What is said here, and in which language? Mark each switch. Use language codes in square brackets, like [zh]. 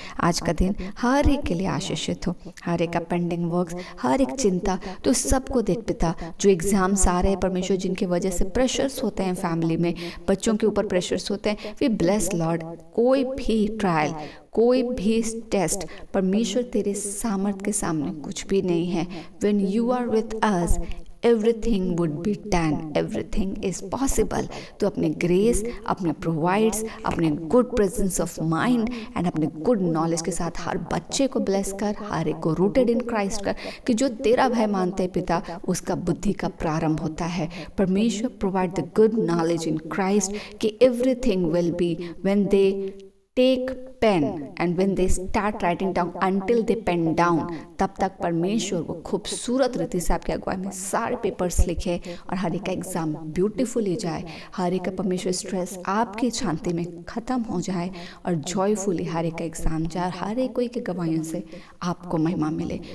[hi] आज का दिन हर एक के लिए आशीषित हो, हर एक का पेंडिंग वर्क्स, हर एक चिंता तो सबको देख पिता, जो एग्जाम्स आ रहे हैं परमेश्वर, जिनकी वजह से प्रेशर्स होते हैं फैमिली में, बच्चों के ऊपर प्रेशर्स होते हैं, [en] We bless lord. [hi] कोई भी ट्रायल, कोई भी टेस्ट परमेश्वर तेरे सामर्थ के सामने कुछ भी नहीं है। [en] When you are with us everything would be done, everything is possible। [hi] तो अपने ग्रेस, अपने प्रोवाइड्स, अपने [en] good presence of mind and [hi] अपने गुड नॉलेज के साथ हर बच्चे को ब्लेस कर, हर एक को [en] rooted in Christ [hi] कर, कि जो तेरा भय मानते हैं पिता, उसका बुद्धि का प्रारंभ होता है। परमेश्वर [en] provide the good knowledge in Christ, [hi] कि [en] everything will be when they take pen and when they start writing down until they pen down, [hi] तब तक परमेश्वर वो खूबसूरत रीति से आपके अगुवाई में सारे पेपर्स लिखे और हर एक का एग्जाम ब्यूटीफुली जाए, हर एक का परमेश्वर स्ट्रेस आपकी शांति में ख़त्म हो जाए और जॉयफुली हर एक का एग्जाम जाए, हर एक कोई की गवाहियों से आपको महिमा मिले।